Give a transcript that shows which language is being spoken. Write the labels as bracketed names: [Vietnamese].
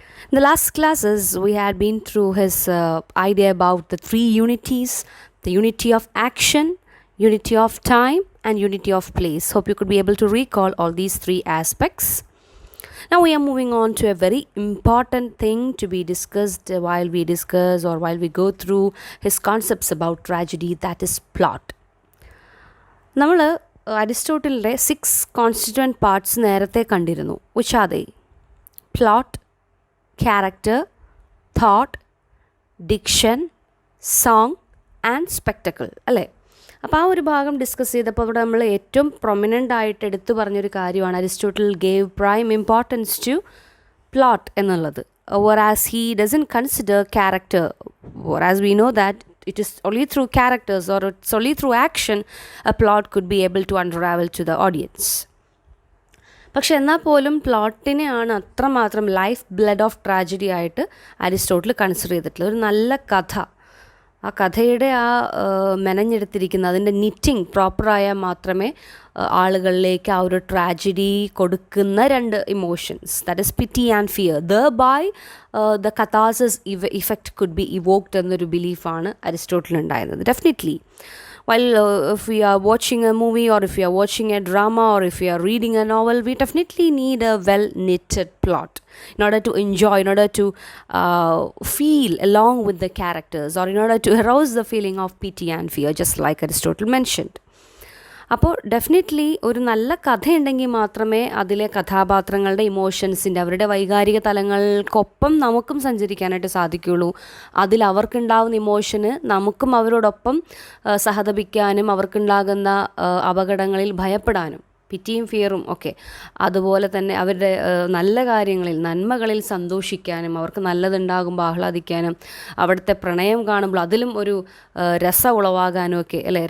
[English] In the last classes, we had been through his idea about the three unities: the unity of action, unity of time, and unity of place. Hope you could be able to recall all these three aspects. Now we are moving on to a very important thing to be discussed while we discuss or while we go through his concepts about tragedy, that is plot. [Malayalam] നമ്മൾ അരിസ്റ്റോട്ടിലിൻ്റെ 6 കോൺസ്റ്റിറ്റ്വൻറ്റ് parts നേരത്തെ കണ്ടിരുന്നു. [English] Which are they? Plot, character, thought, diction, song and spectacle, അല്ലേ? [Malayalam] അപ്പോൾ ആ ഒരു ഭാഗം discuss ചെയ്തപ്പോൾ അവിടെ നമ്മൾ ഏറ്റവും പ്രൊമിനൻ്റ് ആയിട്ട് എടുത്തു പറഞ്ഞൊരു കാര്യമാണ് [English] Aristotle gave prime importance to plot [Malayalam] എന്നുള്ളത്. [English] whereas he doesn't consider character, whereas we know that it is only through characters or it's only through action a plot could be able to unravel to the audience. [Malayalam] പക്ഷെ എന്നാൽ പോലും പ്ലോട്ടിനെയാണ് അത്രമാത്രം [English] life blood of tragedy [Malayalam] ആയിട്ട് Aristotle consider ചെയ്തിട്ടുള്ളത്. ഒരു നല്ല കഥ, ആ കഥയുടെ മെനഞ്ഞെടുത്തിരിക്കുന്ന അതിൻ്റെ നിറ്റിങ് പ്രോപ്പറായാൽ മാത്രമേ ആളുകളിലേക്ക് ആ ഒരു ട്രാജഡി കൊടുക്കുന്ന രണ്ട് emotions, [English] that is pity and fear, the catharsis effect could be evoked [Malayalam] എന്നൊരു ബിലീഫാണ് അരിസ്റ്റോട്ടിൽ ഉണ്ടായിരുന്നത്. [English] Definitely while if we are watching a movie or if we are watching a drama or if we are reading a novel, we definitely need a well knitted plot in order to enjoy, in order to feel along with the characters, or in order to arouse the feeling of pity and fear, just like Aristotle mentioned. [Malayalam] അപ്പോൾ definitely ഒരു നല്ല കഥയുണ്ടെങ്കിൽ മാത്രമേ അതിലെ കഥാപാത്രങ്ങളുടെ ഇമോഷൻസിൻ്റെ, അവരുടെ വൈകാരിക തലങ്ങൾക്കൊപ്പം നമുക്കും സഞ്ചരിക്കാനായിട്ട് സാധിക്കുകയുള്ളൂ. അതിൽ അവർക്കുണ്ടാകുന്ന ഇമോഷന് നമുക്കും അവരോടൊപ്പം സഹതപിക്കാനും അവർക്കുണ്ടാകുന്ന അപകടങ്ങളിൽ ഭയപ്പെടാനും, പിറ്റിയും ഫിയറും ഒക്കെ, അതുപോലെ തന്നെ അവരുടെ നല്ല കാര്യങ്ങളിൽ, നന്മകളിൽ സന്തോഷിക്കാനും, അവർക്ക് നല്ലതുണ്ടാകുമ്പോൾ ആഹ്ലാദിക്കാനും, അവിടുത്തെ പ്രണയം കാണുമ്പോൾ അതിലും ഒരു രസം ഉളവാകാനും ഒക്കെ, അല്ലേ?